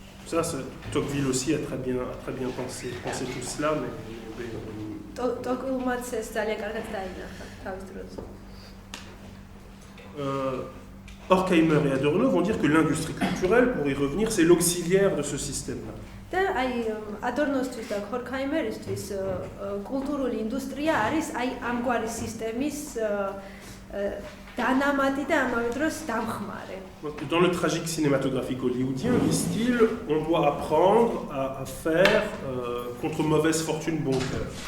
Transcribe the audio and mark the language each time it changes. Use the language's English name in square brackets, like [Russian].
[French] Ça, Tocqueville aussi a très bien pensé tout cela, mais [Georgian] Tocqueville ეს ძალიან კარგად დაინახა თავის დროს. [French] Horkheimer et Adorno vont dire que l'industrie culturelle, pour y revenir, c'est l'auxiliaire de ce système-là. [Georgian] და აი ადორნოსთვის და ჰორქაიმერისთვის კულტურული ინდუსტრია არის აი ამგვარი სისტემის დანამატი და ამავე დროს დამხმარე. [French] Dans le tragique cinématographique hollywoodien, disent-ils, on doit apprendre à faire contre mauvaise fortune bon cœur.